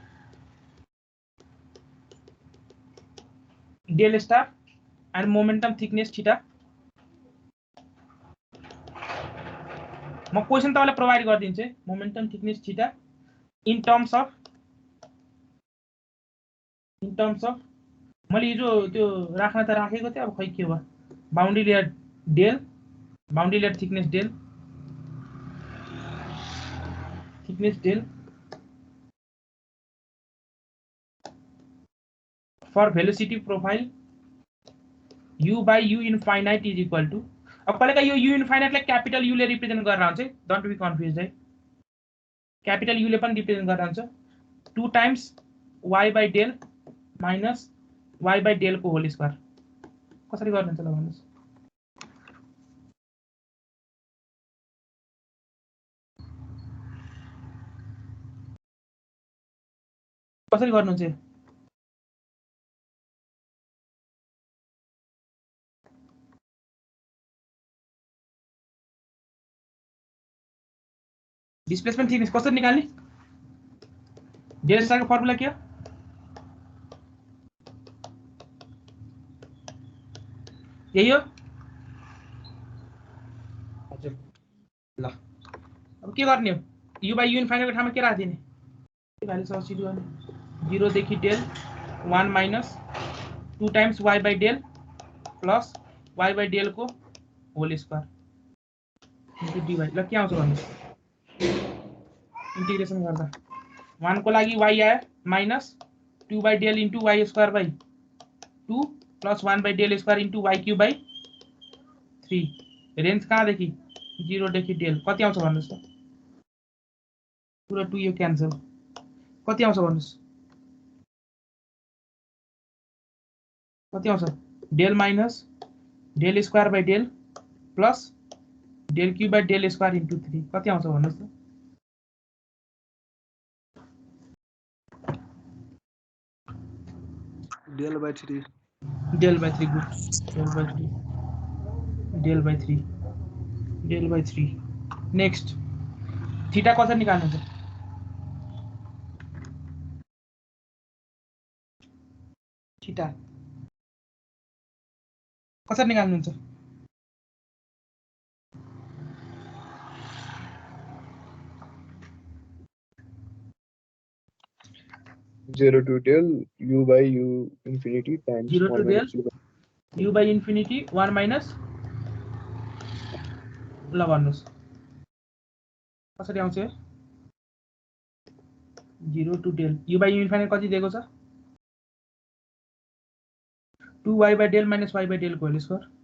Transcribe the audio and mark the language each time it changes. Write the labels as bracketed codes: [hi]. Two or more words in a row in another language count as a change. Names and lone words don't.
[en] del star and momentum thickness theta [ne] म क्वेशन तपाईलाई प्रोवाइड गरिदिन्छु [en] momentum thickness theta in terms of [ne] मैले हिजो त्यो राख्न त राखेको थिएँ अब खै के भयो [en] boundary layer del boundary layer thickness del for velocity profile u by u infinite is equal to [ne] अब कहिलेका यो [en] u infinite लाई capital u [ne] ले रिप्रेजेन्ट गरेर हुन्छ [en] don't be confused है capital u [ne] ले पनि रिप्रेजेन्ट गरेर हुन्छ [en] 2 times y by del minus y by del minus y by del को whole square [ne] कसरी गर्नुहुन्छ ल भन्नुस् कसरी गर्नुहुन्छ डिस्प्लेसमेन्ट थिकनेस कसरी निकाल्ने [en] del star [ne] को फर्मुला के हो यही हो हजुर ल अब के गर्ने हो [en] u by u infinite [ne] को ठाउँमा के राख्दिने के [en] value substitute गर्ने 0 देखि del 1 minus 2 times y by del plus y by del प्लस y by del को whole square into dy [ne] ल के आउँछ भन्नुस् इंटीग्रेशन गर्दा 1 को लागि y आयो [en] minus 2 by del into y square by 2 plus 1 by del square into y cube by 3 [ne] रेंज कहाँ देखि 0 देखि del कति आउँछ भन्नुस् त पुरा 2 यो क्यान्सल कति आउँछ भन्नुस् कति आउँछ [en] del minus del square by del plus del cube by del square into 3 [ne] कति आउँछ भन्नुस् त [en] del by 3 del by 3 good del by 3 next theta [ne] कसरी निकाल्नुहुन्छ [en] थीटा [ne] कसरी निकाल्नुहुन्छ [en] 0 to del u by u infinity times 0 to 1 del minus u by infinity 1 minus [ne] ल भन्नुस् कसरी आउँछ [en] 0 to del u by u infinity [ne] कति दिएको छ [en] 2y by del minus y by del को whole square